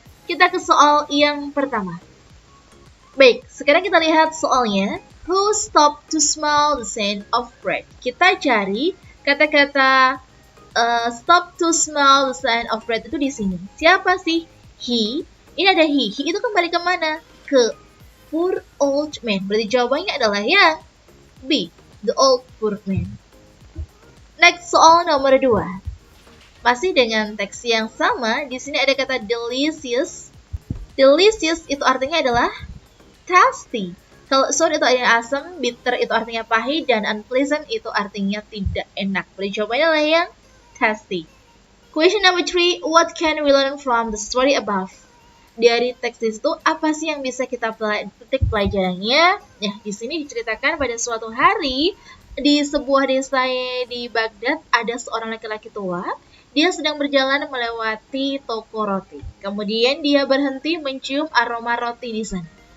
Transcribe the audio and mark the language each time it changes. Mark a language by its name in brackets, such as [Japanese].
[Indonesian] Kita ke soal yang pertama. Baik, sekarang kita lihat soalnya. [English] Who stopped to smell the scent of bread? [Indonesian] Kita cari kata-kata [English] stop to smell the scent of bread [Indonesian] itu di sini. Siapa sih? He. Ini ada he. He itu kembali ke mana? Ke [English] poor old man. [Indonesian] Berarti jawabannya adalah yang B. [English] The old poor man. [Indonesian] Next, soal nomor 2. Masih dengan teks yang sama. Di sini ada kata delicious. Delicious itu artinya adalah tasty. Kalau sour itu artinya asam, bitter itu artinya pahit, dan unpleasant itu artinya tidak enak. Berarti jawabannya adalah yang tasty. [English] Question number 3, what can we learn from the story above? [Indonesian] Dari teks itu apa sih yang bisa kita petik pelajarannya? Nah, di sini diceritakan pada suatu hari di sebuah desa di Baghdad ada seorang laki-laki tua. Dia sedang berjalan melewati toko roti. Kemudian dia berhenti mencium aroma roti di sana.